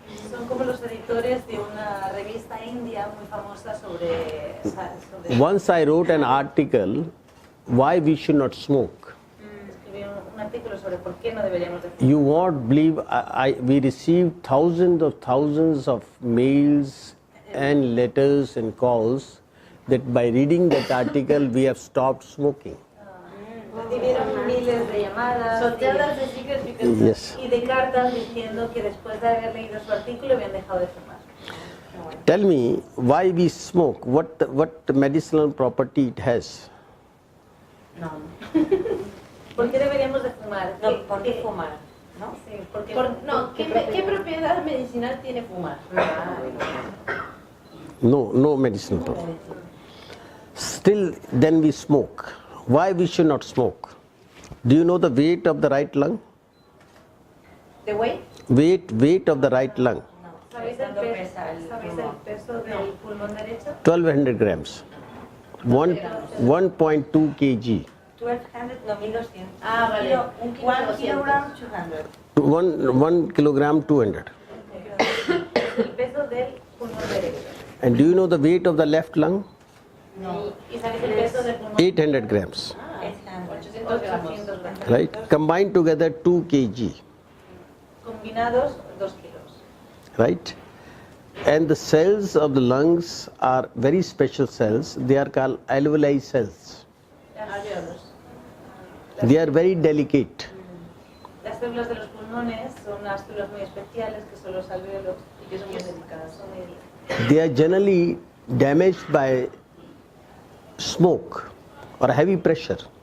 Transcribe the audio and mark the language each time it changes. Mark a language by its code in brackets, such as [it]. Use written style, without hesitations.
[es] Son como los editores de una revista india muy famosa sobre [en] Once I wrote an article, why we should not smoke. [es] escribí un artículo sobre por qué no deberíamos de fumar. [en] You won't believe, we received thousands of mails and letters and calls that by reading that article we have stopped smoking. [es] Recibieron miles de llamadas [en] So tell us the secret because Yes. [es] y de cartas diciendo que después de haber leído su artículo habían dejado de fumar. [en] Tell me why we smoke, what medicinal property it has. No. [es] ¿Por qué deberíamos de fumar? No, ¿por qué fumar? ¿No? Sí, porque ¿qué propiedad medicinal tiene fumar? [en] No medicinal property. Still, then we smoke. Why we should not smoke? Do you know the weight of the right lung? The weight? Weight of the right lung, [es] ¿Sabéis el peso del pulmón derecho? [en] 1200 grams, 1.2 kg, [es] 1200, no, 1200. Ah, vale. Un kilo [en] 1 kilogram, 200. 1 kilogram 200. [es] El peso del pulmón derecho. [en] And do you know the weight of the left lung? No. [es] ¿Y sabéis el peso del pulmón? [en] 800 grams, [es] 800 gramos. 800 gramos. [en] right? Combined together 2 kg, [es] Combinados 2 kilos. [en] right? And the cells of the lungs are very special cells. They are called alveoli cells. [es] Alveolos. [en] They are very delicate. [es] Las células de los pulmones son unas células muy especiales que son los alvéolos y que son muy delicadas, son muy delicadas. [en] They are generally damaged by smoke or heavy pressure.